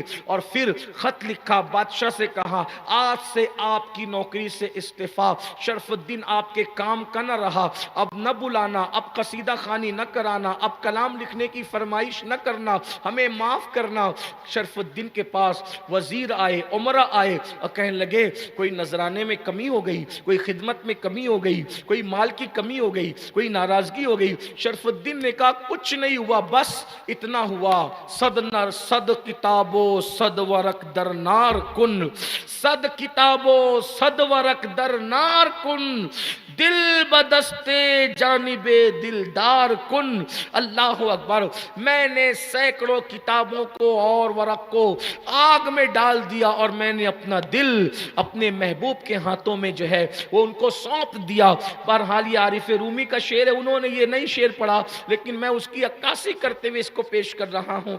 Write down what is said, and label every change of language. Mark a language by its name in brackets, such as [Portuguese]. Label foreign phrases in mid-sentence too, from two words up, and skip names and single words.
[Urdu] اور پھر خط لکھا، بادشاہ سے کہا آج سے آپ کی نوکری سے استعفیٰ، شرف الدین آپ کے کام کا نہ رہا، اب نہ بلانا، اب قصیدہ خوانی نہ کرانا، اب کلام لکھنے کی فرمائش نہ کرنا، ہمیں معاف کرنا۔ شرف الدین کے پاس وزیر آئے، عمرہ آئے اور کہنے لگے کوئی نذرانے میں کمی ہو گئی، کوئی خدمت میں کمی ہو گئی، کوئی مال کی کمی ہو گئی، کوئی ناراضگی ہو گئی۔ شرف الدین نے کہا کچھ نہیں ہوا، بس اتنا ہوا، [Persian] صد کتابو صد ورق در نار کن، صد کتابو صد ورق در نار کن، دل بدست جانب دلدار کن۔ [Urdu] اللہ اکبر، میں نے سینکڑوں کتابوں کو اور ورق کو آگ میں ڈال دیا اور میں نے اپنا دل اپنے محبوب کے ہاتھوں میں جو ہے وہ ان کو سونپ دیا۔ بہرحال یہ عارف رومی کا شعر ہے، انہوں نے یہ نہیں شعر پڑھا لیکن میں اس کی عکاسی کرتے ہوئے اس کو پیش کر رہا ہوں۔